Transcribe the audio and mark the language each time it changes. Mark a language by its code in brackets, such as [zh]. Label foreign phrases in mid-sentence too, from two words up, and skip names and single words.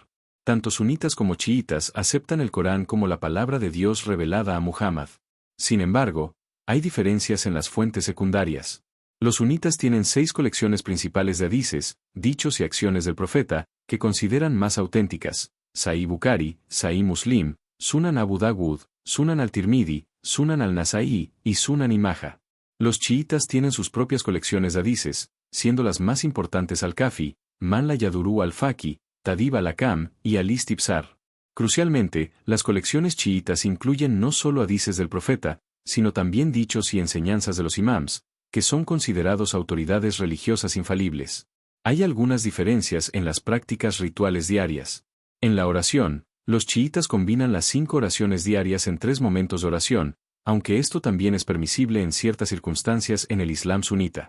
[es] Tanto sunitas como chiitas aceptan el Corán como la palabra de Dios revelada a Muhammad. Sin embargo, hay diferencias en las fuentes secundarias. Los sunitas tienen 6 colecciones principales de hadices, dichos y acciones del profeta, que consideran más auténticas: Sahih Bukhari, Sahih Muslim, Sunan Abu Dawud, Sunan al-Tirmidhi, Sunan al-Nasa'i y Sunan Imaja. Los chiitas tienen sus propias colecciones de hadices, siendo las más importantes al-Kafi, Man la Yaduru al-Faqi, Tadib al-Akam y al-Istibsar. Crucialmente, las colecciones chiitas incluyen no solo hadices del profeta, sino también dichos y enseñanzas de los imams, que son considerados autoridades religiosas infalibles. Hay algunas diferencias en las prácticas rituales diarias. En la oración, los chiitas combinan las 5 oraciones diarias en 3 momentos de oración, aunque esto también es permisible en ciertas circunstancias en el Islam sunita.